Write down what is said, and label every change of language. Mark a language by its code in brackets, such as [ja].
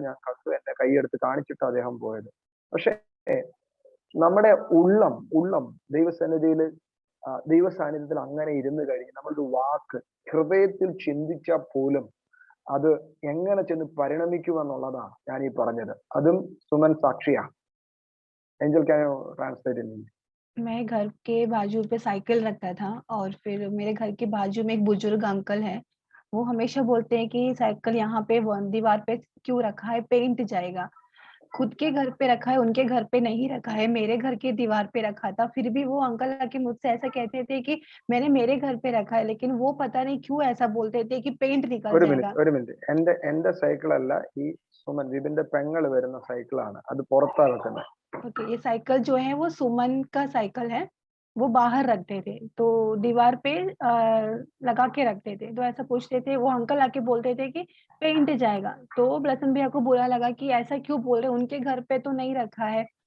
[ml] ഞാൻ കണ്ടു, എന്റെ കൈയെടുത്ത് കാണിച്ചിട്ട് അദ്ദേഹം പോയത്. പക്ഷെ നമ്മുടെ ഉള്ളം ദൈവസന്നിധിയിൽ ദൈവ സാന്നിധ്യത്തിൽ അങ്ങനെ ഇരുന്ന് കഴിഞ്ഞ് നമ്മളുടെ വാക്ക് ഹൃദയത്തിൽ ചിന്തിച്ചാൽ പോലും അത് എങ്ങനെ ചെന്ന് പരിണമിക്കുമെന്നുള്ളതാണ് ഞാൻ ഈ പറഞ്ഞത്. അതും Suman സാക്ഷിയാ. [en] Angel can you translate in? [hi] मैं घर के बाजू पे साइकिल रखता था और फिर मेरे घर के बाजू में एक बुजुर्ग अंकल है, वो हमेशा बोलते हैं कि साइकिल यहाँ पे दीवार पे क्यों रखा है, पेंट जाएगा। खुद के घर पे रखा है, उनके घर पे नहीं रखा है, मेरे घर के दीवार पे रखा था। फिर भी वो अंकल आके मुझसे ऐसा कहते थे कि मैंने मेरे घर पे रखा है, लेकिन वो पता नहीं क्यों ऐसा बोलते थे कि पेंट निकल जाएगा। [ml] ഒരു മിനിറ്റ്, എന്റെ സൈക്കിൾ അല്ല, ഈ സുമൻ വിപിന്റെ പെങ്ങൾ വരുന്ന സൈക്കിളാണ്, അത് പുറത്താ വെക്കുന്നത്. [hi] ओके, ये साइकिल जो है वो सुमन का साइकिल है, वो बाहर रखते थे, तो दीवार पे लगा के रखते थे। तो ऐसा पूछते थे, वो अंकल आके बोलते थे कि पेंट जाएगा। तो ब्लसन भैया को बुरा लगा कि ऐसा क्यों बोल रहे हैं, उनके घर पे तो नहीं रखा है।